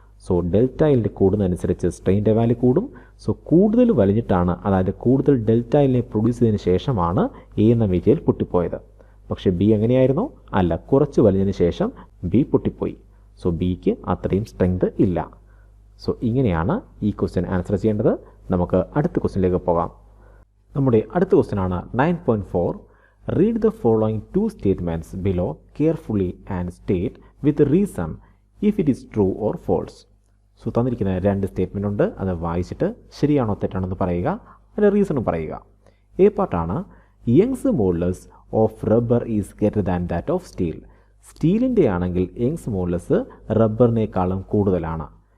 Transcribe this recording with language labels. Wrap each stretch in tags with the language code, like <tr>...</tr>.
<ml>So delta എല്ലിൻ്റെ കൂടുന്നതനുസരിച്ച് സ്ട്രെയിൻ്റെ value കൂടും. So കൂടുതൽ വലിഞ്ഞിട്ടാണ്, അതായത് കൂടുതൽ ഡെൽറ്റ എല്ലിനെ പ്രൊഡ്യൂസ് ചെയ്തതിന് ശേഷമാണ് എ എന്ന മെറ്റീരിയൽ പൊട്ടിപ്പോയത്. പക്ഷേ ബി എങ്ങനെയായിരുന്നു? അല്ല, കുറച്ച് വലിഞ്ഞതിന് ശേഷം ബി പൊട്ടിപ്പോയി. സോ ബിക്ക് അത്രയും സ്ട്രെങ്ത് ഇല്ല. സോ ഇങ്ങനെയാണ് ഈ ക്വസ്റ്റ്യൻ ആൻസർ ചെയ്യേണ്ടത്. നമുക്ക് അടുത്ത ക്വസ്റ്റ്യനിലേക്ക് പോകാം. നമ്മുടെ അടുത്ത ക്വസ്റ്റ്യനാണ് 9.4.</ml> <en>Read the following two statements below carefully and state with reason if it is true or false.</en> <ml>So തന്നിരിക്കുന്ന രണ്ട് സ്റ്റേറ്റ്മെൻ്റ് ഉണ്ട്, അത് വായിച്ചിട്ട് ശരിയാണോ തെറ്റാണോ എന്ന് പറയുക, അതിൻ്റെ റീസണും പറയുക.</ml> <en>A പാർട്ടാണ് Young's modulus of rubber is greater than that of steel.</en> <ml>സ്റ്റീലിൻ്റെ ആണെങ്കിൽ യങ്സ് മോഡുലസ് റബ്ബറിനേക്കാളും കൂടുതലാണ്.</ml>